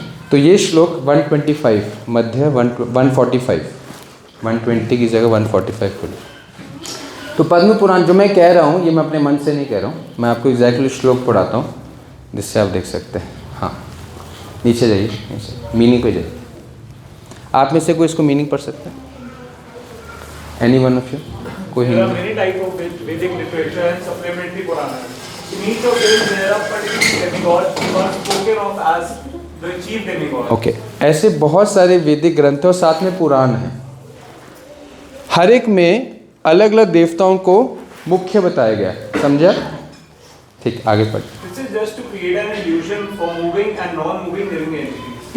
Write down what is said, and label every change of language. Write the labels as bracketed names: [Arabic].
[Hindi] तो ये श्लोक 125 मध्य 145, 120 की जगह 145 खोलो। तो पद्म पुराण जो मैं कह रहा हूँ, ये मैं अपने मन से नहीं कह रहा हूँ, मैं आपको एग्जैक्टली श्लोक पढ़ाता हूँ जिससे आप देख सकते हैं। हाँ, नीचे जाइए, मीनिंग पे जाइए। आप में से कोई इसको मीनिंग पढ़ सकता है? [English] Any one of you? कोई There are many type of Vedic literature and supplementary Purana. In each of them there are particular demigods who are spoken of as the chief demigod. [Hindi] Okay, ऐसे बहुत सारे वैदिक ग्रंथ और साथ में पुराण हैं। हर एक में अलग अलग देवताओं को मुख्य बताया गया है, समझा? ठीक, आगे पढ़। [English] This is just to create an illusion for moving and non-moving living entities.